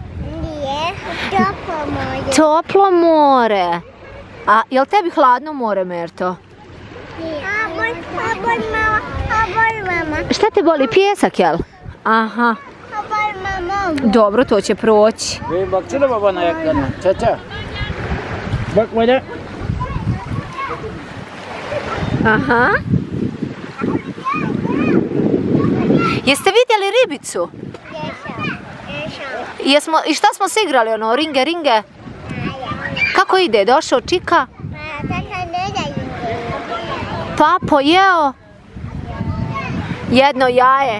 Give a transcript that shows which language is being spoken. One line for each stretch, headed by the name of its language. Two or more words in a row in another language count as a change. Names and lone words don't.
Bosnian: Nije, toplo more. Toplo more. A jel tebi hladno more, Merto? Nije. A boli mama. Šta te boli, pijesak, jel? Aha. A boli mama. Dobro, to će proći.
Turkish: Baksana babana ayaklarına. Çaça. Bak böyle.
Bosnian: Aha. Jeste vidjeli ribicu? I šta smo se igrali, ono, ringe, ringe? Kako ide, došao Čika? Pa pojeo jedno jaje.